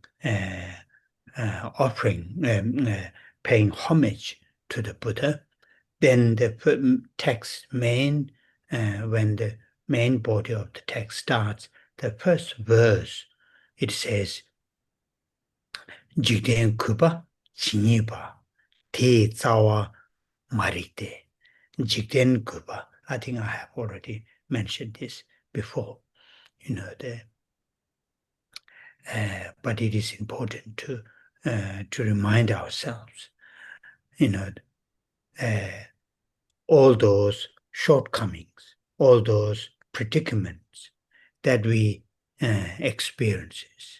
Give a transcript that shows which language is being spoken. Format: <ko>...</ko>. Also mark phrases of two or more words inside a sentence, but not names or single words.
<en>offering, paying homage to the Buddha, then the text when the main body of the text starts, the first verse, it says,</en> <bo>Jigden kuba, chiniba, te tsawa marite. འཇིག་རྟེན་ཁུ་བ.</bo> <en>I think I have already mentioned this before. But it is important to remind ourselves, all those shortcomings, all those predicaments that we experiences.</en>